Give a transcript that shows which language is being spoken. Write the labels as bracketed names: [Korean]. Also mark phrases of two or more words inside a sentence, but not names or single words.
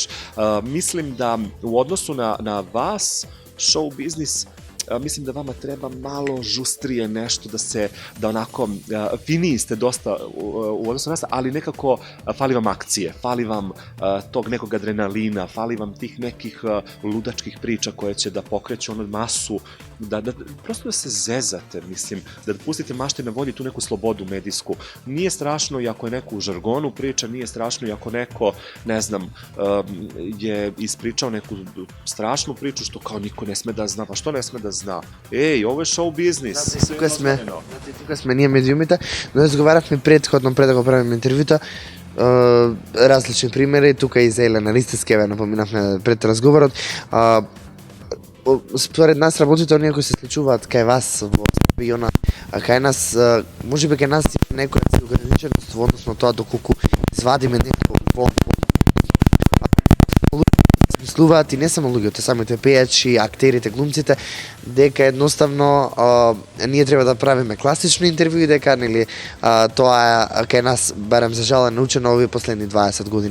[Serbian] Mislim da u odnosu na vas, show biznis, mislim da vama treba malo žustrije nešto, da onako, finiji ste dosta u odnosu na nas, ali nekako fali vam akcije, fali vam tog nekog adrenalina, fali vam tih nekih ludačkih priča koje će da pokreću masu, prosto da se zezate, mislim, da pustite mašte na volji tu neku slobodu medijsku. Nije strašno i ako je neko u žargonu priča, nije strašno i ako neko, ne znam, je ispričao neku strašnu priču što kao niko ne sme da zna, pa što ne sme da zna? Ej, ovo je show biznis. [Macedonian] Тука сме ние медиумите, но разговаравме предходно пред да го правиме интервјута, различни примери, тука и за Елена Ристевска, напоминавме пред разговорот. според нас работите оние кои се случуваат кај вас во региона, а кај нас, можеби кај нас има некоја ограниченост во однос на тоа доколку извадиме некој смислуваат и не само луѓето, самите пејачи, актерите, глумците, дека едноставно ние треба да правиме класично интервју и дека нели тоа е кај нас барем за жал е научено овие последни 20 години.